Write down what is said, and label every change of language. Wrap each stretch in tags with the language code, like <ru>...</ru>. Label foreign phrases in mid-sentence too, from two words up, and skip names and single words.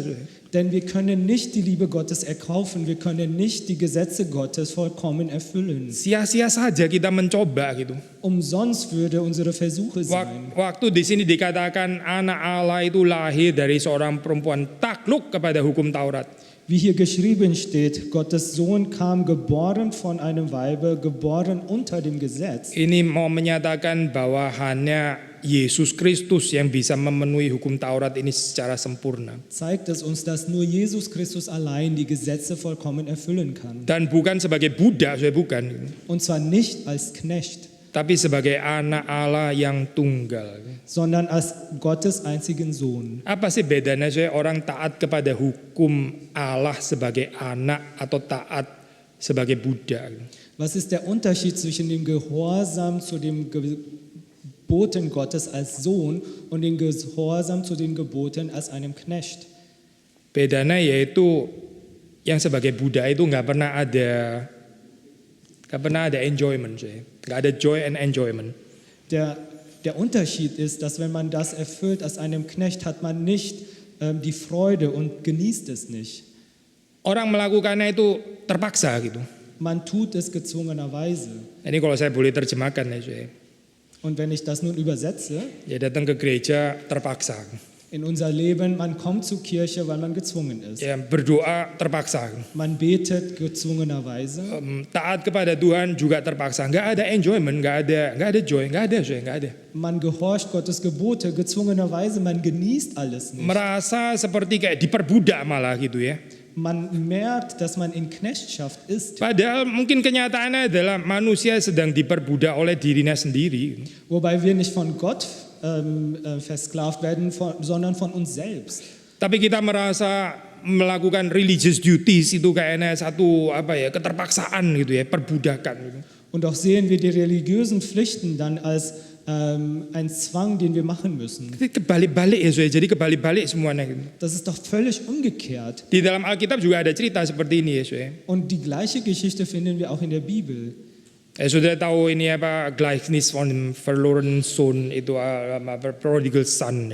<de>Denn wir können nicht die Liebe Gottes erkaufen, wir können nicht die Gesetze Gottes vollkommen erfüllen.</de> <id>Sia-sia saja kita mencoba gitu.</id> <de>Umsonst würde unsere Versuche sein.</de> <id>Waktu di sini dikatakan anak Allah itu lahir dari seorang perempuan takluk kepada hukum Taurat.</id> <de>Wie hier geschrieben steht, Gottes Sohn kam geboren von einem Weibe, geboren unter dem Gesetz.</de> <id>Ini mau menyatakan bahwa hanya Yesus Kristus yang bisa memenuhi hukum Taurat ini secara sempurna.</id> <de>Zeigt es uns, dass nur Jesus Christus allein die Gesetze vollkommen erfüllen kann.</de> <id>Dan bukan sebagai budak, bukan.</id> <de>Und zwar nicht als Knecht,</de> <id>tapi sebagai anak Allah yang tunggal.</id> <de>sondern als Gottes einzigen Sohn.</de> <id>Apa sih bedanya orang taat kepada hukum Allah sebagai anak atau taat sebagai budak?</id> <de>Was ist der Unterschied zwischen dem Gehorsam zu den Geboten Gottes als Sohn und dem Gehorsam zu den Geboten als einem Knecht?</de> <id>Bedanya yaitu yang sebagai budak itu nggak pernah ada enjoyment, nggak ada</id> <en>joy and enjoyment.</en> <de>Der Unterschied ist, dass wenn man das erfüllt als einem Knecht, hat man nicht die Freude und genießt es nicht.</de> <id>Orang melakukannya itu terpaksa gitu.</id> <de>Man tut es gezwungenerweise.</de> <id>Ini kalau saya boleh terjemahkan ya,</id> <de>Und wenn ich das nun übersetze,</de> <id>ya datang ke gereja terpaksa.</id> <de>in unser Leben, man kommt zur Kirche, weil man gezwungen ist.</de> <id>Ya berdoa terpaksa.</id> <de>Man betet gezwungenerweise.</de> <id>Taat kepada Tuhan juga terpaksa. Nggak ada enjoyment, nggak ada joy, nggak ada.</id> <de>Man gehorcht Gottes Gebote gezwungenerweise, man genießt alles nicht.</de> <id>Merasa seperti kayak diperbudak malah gitu ya.</id> <de>Man merkt, dass man in Knechtschaft ist,</de> <id>Padahal mungkin kenyataannya adalah manusia sedang diperbudak oleh dirinya sendiri.</id> <de>wobei wir nicht von Gott versklavt werden, sondern von uns selbst.</de> <id>Tapi kita merasa melakukan</id> <en>religious duties</en> <id>itu kayaknya satu keterpaksaan gitu ya, perbudakan gitu.</id> <de>Und auch sehen wir die religiösen Pflichten dann als ein Zwang, den wir machen müssen.</de> <id>Kebalik-balik ya, jadi kebalik-balik semuanya gitu.</id> <de>Das ist doch völlig umgekehrt.</de> <id>Di dalam Alkitab juga ada cerita seperti ini ya.</id> <de>Und die gleiche Geschichte finden wir auch in der Bibel.</de> <id>Sudah tahu ini</id> <de>Gleichnis von dem verlorenen Sohn itu</de> <en>prodigal son.</en>